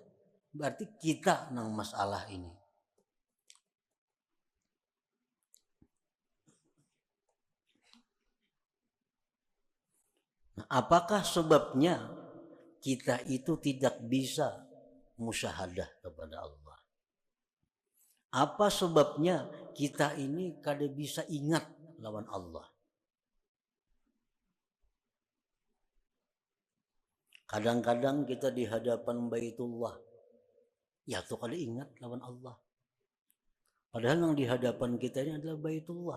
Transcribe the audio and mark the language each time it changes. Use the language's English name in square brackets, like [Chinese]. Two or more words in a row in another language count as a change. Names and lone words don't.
[Indonesian] Berarti kita yang masalah ini. Nah, apakah sebabnya kita itu tidak bisa musyahadah kepada Allah? Apa sebabnya kita ini kada bisa ingat lawan Allah? Kadang-kadang kita di hadapan Baitullah, ya tuh kada ingat lawan Allah. Padahal yang di hadapan kita ini adalah Baitullah.